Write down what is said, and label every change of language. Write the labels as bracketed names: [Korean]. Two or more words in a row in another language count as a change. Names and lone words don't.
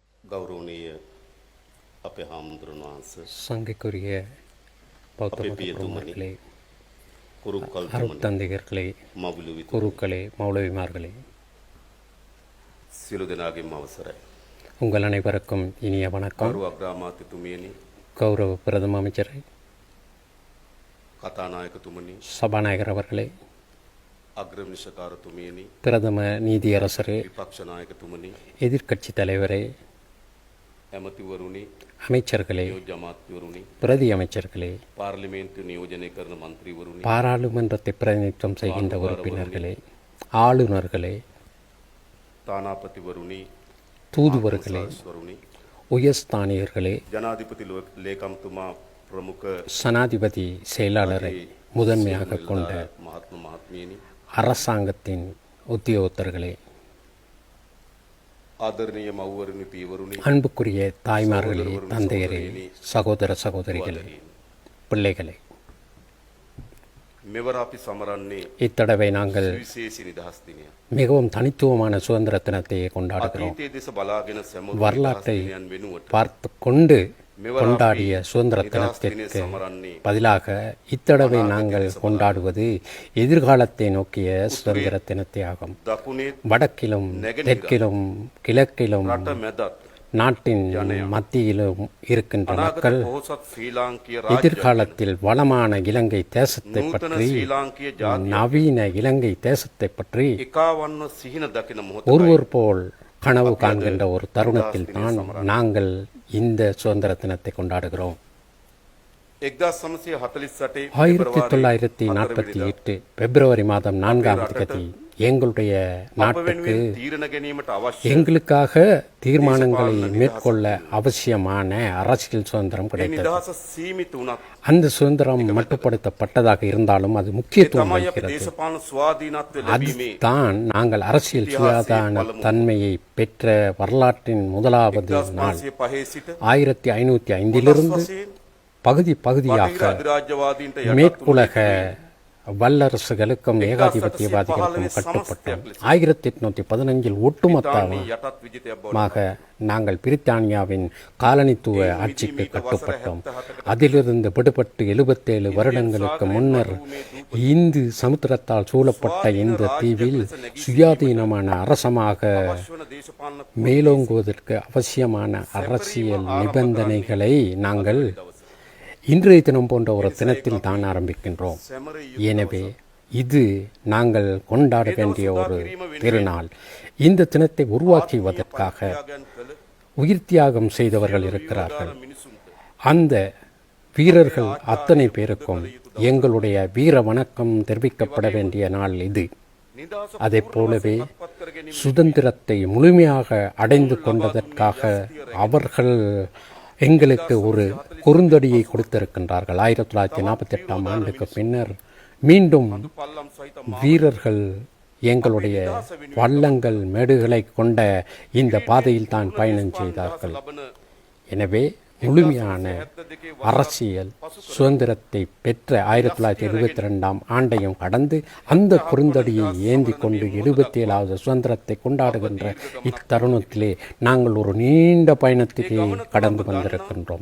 [Sinhala] ගෞරවනීය අපේ හාමුදුරන් වහන්සේ [Tamil] சங்கைக்குரிய பௌத்த [Sinhala] අපේ [Tamil] மத [Sinhala] පියතුමනි [Tamil] பெருமக்களே, [Sinhala] කුරුක්කල්තුමනි [Tamil] அருட்தந்தையர்களே, [Sinhala] මවුලුවිතුමනි [Tamil] குருக்களே, மௌலவிமார்களே, [Sinhala] සියලු දෙනාගේම අවසරයි. [Tamil] உங்கள் அனைவருக்கும் இனிய வணக்கம். [Sinhala] ගෞරව අග්‍රාමාත්‍යතුමියනි, [Tamil] கௌரவ பிரதம அமைச்சரே, [Sinhala] කතානායකතුමනි, [Tamil] சபாநாயகர் அவர்களே, [Sinhala] අග්‍රවිනිශකාරතුමියනි, [Tamil] பிரதம நீதியரசரே, [Sinhala] විපක්ෂ නායකතුමනි, [Tamil] எதிர்க்கட்சி தலைவரே, [Sinhala] ඇමතිවරුනි, [Tamil] அமைச்சர்களே, [Sinhala] නියෝජ්‍ය අමාත්‍යවරුනි, [Tamil] பிரதி அமைச்சர்களே, [Sinhala] පාර්ලිමේන්තු නියෝජනය කරන මන්ත්‍රීවරුනි, [Tamil] பாராளுமன்றத்தை பிரதிநிதித்துவம் செய்கின்ற உறுப்பினர்களே, ஆளுநர்களே, [Sinhala] තානාපතිවරුනි, [Tamil] தூதுவர்களே, [Sinhala] වරුනි, [Tamil] உயர்ஸ்தானியர்களே, [Sinhala] ජනාධිපති ලේකම්තුමා ප්‍රමුඛ [Tamil] சனாதிபதி செயலாளரை முதன்மையாக கொண்ட [Sinhala] මහත්ම මහත්මියනි, [Tamil] அரசாங்கத்தின் உத்தியோகத்தர்களே, [Sinhala] ආදරණීය මව්වරුනි, පියවරුනි, [Tamil] அன்புக்குரிய தாய்மார்களே, தந்தையரே, சகோதர சகோதரிகளே, பிள்ளைகளே, [Sinhala] මෙවර අපි සමරන්නේ [Tamil] இத்தடவை நாங்கள் [Sinhala] විශේෂ නිදහස් දිනය. [Tamil] மிகவும் தனித்துவமான சுதந்திர தினத்தை கொண்டாடுகிறோம். [Sinhala] අතීතයේ දෙස බලාගෙන සැමරු [Tamil] வரலாற்றை [Sinhala] දිනයන් වෙනුවට [Tamil] பார்த்து கொண்டு கொண்டாடிய சுதந்திர தினத்திற்கு பதிலாக இத்தடவை நாங்கள் கொண்டாடுவது எதிர்காலத்தை நோக்கிய சுதந்திர தினத்தை ஆகும். [Sinhala] දකුණේ [Tamil] வடக்கிலும் தெற்கிலும் கிழக்கிலும் [Sinhala] රට මැදත් [Tamil] நாட்டின் மத்தியிலும் இருக்கின்ற மக்கள் [Sinhala] පොහොසත් ශ්‍රී ලාංකීය [Tamil] எதிர்காலத்தில் வளமான இலங்கை தேசத்தை [Sinhala] නූතන [Tamil] பற்றி, [Sinhala] ශ්‍රී ලාංකීය ජාතිය [Tamil] நவீன இலங்கை தேசத்தை பற்றி [Sinhala] එකාවන්ව සිහින දකින මොහොත [Tamil] ஒருவர் போல் கனவு காண்கின்ற ஒரு தருணத்தில் தான் நாங்கள் இந்த சுதந்திர தினத்தை கொண்டாடுகிறோம். 1948 1948 பிப்ரவரி மாதம் 4ஆம் தேதி எங்களுடைய நாட்டுக்கு [Sinhala] තීරණ ගැනීමට අවශ්‍ය [Tamil] எங்களுக்காக தீர்மானங்களை மேற்கொள்ள அவசியமான அரசியல் சுதந்திரம் கிடைத்தது. [Sinhala] නිදහස සීමිත වුණත් [Tamil] அந்த சுதந்திரம் மட்டுப்படுத்தப்பட்டதாக இருந்தாலும் அது முக்கியத்துவம் [Sinhala] තමයි අපි [Tamil] வகிக்கிறது. [Sinhala] දේශපාලන ස්වාධීනත්වය ලැබීමේ [Tamil] அதுதான் நாங்கள் அரசியல் சுயாதீன தன்மையை பெற்ற வரலாற்றின் முதலாவது நாள். [Sinhala] 1905 සිට [Tamil] 1505 பகுதி பகுதியாக [Sinhala] බටහිර අධිරාජ්‍යවාදීන්ට [Tamil] மேற்குலக வல்லரசுகளுக்கும் ஏகாதிபத்தியவாதிகளுக்கும் கட்டுப்பட்டோம். 1815 ஒட்டுமொத்தமாக [Sinhala] යටත් විජිතයක් බව [Tamil] நாங்கள் பிரித்தானியாவின் காலனித்துவ ஆட்சிக்கு கட்டுப்பட்டோம். அதிலிருந்து விடுபட்டு 77 வருடங்களுக்கு முன்னர் இந்து சமுத்திரத்தால் சூழப்பட்ட இந்த தீவில் சுயாதீனமான அரசமாக [Sinhala] වන දේශපාලන [Tamil] மேலோங்குவதற்கு அவசியமான அரசியல் நிபந்தனைகளை நாங்கள் இன்றைய தினம் போன்ற ஒரு தினத்தில் தான் ஆரம்பிக்கின்றோம். எனவே இது நாங்கள் கொண்டாட வேண்டிய ஒரு திருநாள். இந்த தினத்தை உருவாக்குவதற்காக உயிர் தியாகம் செய்தவர்கள் இருக்கிறார்கள். அந்த வீரர்கள் அத்தனை பேருக்கும் எங்களுடைய வீர வணக்கம் தெரிவிக்கப்பட வேண்டிய நாள் இது. அதை போலவே சுதந்திரத்தை முழுமையாக அடைந்து கொண்டதற்காக அவர்கள் எங்களுக்கு ஒரு குறுந்தடியை கொடுத்திருக்கின்றார்கள். 1948ஆம் ஆண்டுக்கு பின்னர் மீண்டும் [Sinhala] පල්ලම් සහිත [Tamil] வீரர்கள் எங்களுடைய வள்ளங்கள் மேடுகளை கொண்ட இந்த பாதையில் தான் பயணம் செய்தார்கள். [Sinhala] ලබන [Tamil] எனவே முழுமையான அரசியல் சுதந்திரத்தை பெற்ற 1922ஆம் ஆண்டையும் கடந்து அந்த குறுந்தடியை ஏந்தி கொண்டு 77வது சுதந்திரத்தை கொண்டாடுகின்ற இத்தருணத்திலே நாங்கள் ஒரு நீண்ட பயணத்திலே கடந்து வந்திருக்கின்றோம்.